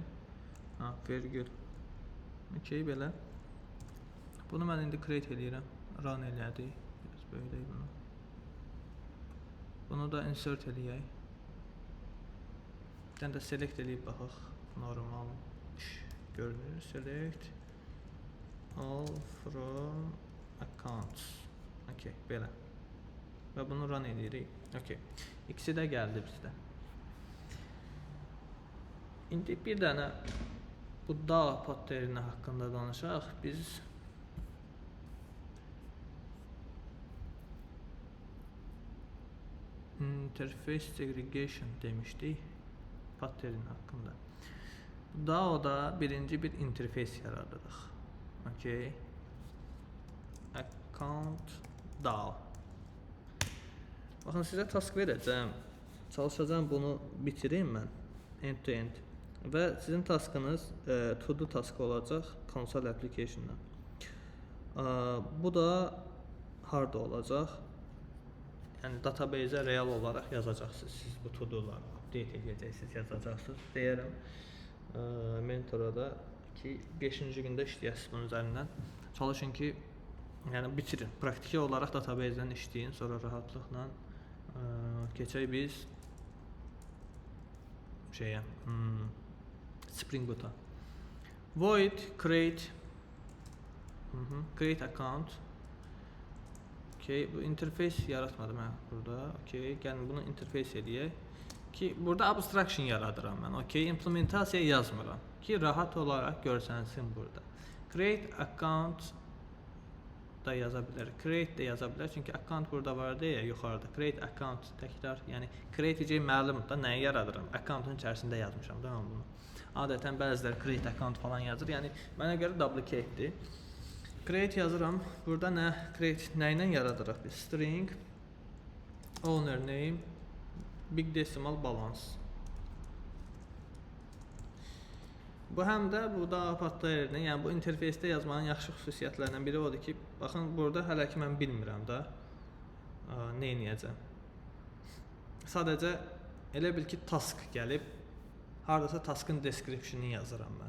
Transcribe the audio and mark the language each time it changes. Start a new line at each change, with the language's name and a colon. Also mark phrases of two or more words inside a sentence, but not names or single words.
Azerbaijani: Vergül. Okay, belə. Bunu mən indi create edirəm. Run elədik. Biraz böyüdək bunu. Bunu da insert eləyək. Bir dənə də select eləyib baxaq. Normal görünür.
English: Select all from accounts.
Azerbaijani: Okay, belə. Və bunu run edirik. Okay. İkisi də gəldi bizdə. İndi bir dənə bu DAO patterni haqqında danışaq. Biz
English: interface segregation
Azerbaijani: demişdik pattern haqqında. DAO-da birinci bir interface yaradırıq.
English: Okay. Account DAO.
Azerbaijani: Baxın, sizə task verəcəm. Çalışacağım bunu bitireyim mən
English: end to end.
Azerbaijani: Və sizin taskınız
English: to do task
Azerbaijani: olacaq
English: console application-
Azerbaijani: dan. Bu da harda olacaq? Yəni database-ə real olaraq yazacaqsınız. Siz bu to do-ları update edəcəksiniz, yazacaqsınız. Deyərəm mentora da ki 5-ci gündə işləyəsiniz bunun üzərindən. Çalışın ki, yəni bitirin. Praktiki olaraq database-dən işləyin, sonra rahatlıqla keçək biz şeyə Spring Boot'a.
English: Void create create account.
Azerbaijani: Okay, bu interface yaratmadım mən burada. Okay, gəlin bunu interface edək ki burada abstraction yaradıram mən. Okay, implementasiya yazmıram ki rahat olaraq görsənsin burada.
English: Create account
Azerbaijani: da yaza bilər. Create də yaza bilər. Çünki account burada var deyə yuxarıda.
English: Create account
Azerbaijani: təkrar, yəni create edəcək məlumdur da nəyi yaradıram. Accountun içərisində yazmışam da mən bunu. Adətən bəziləri
English: create account
Azerbaijani: falan yazır. Yəni mənə görə duplicate-dir. Create yazıram. Burada nə create nə ilə yaradırıq biz?
English: String owner name big decimal balance.
Azerbaijani: Bu həm də bu da patlayırdı. Yəni bu interfeysdə yazmanın yaxşı xüsusiyyətlərindən biri odur ki, baxın burada hələ ki mən bilmirəm də nə edəcəm. Sadəcə elə bil ki task gəlib, hardasa taskın description-ını yazıram mən.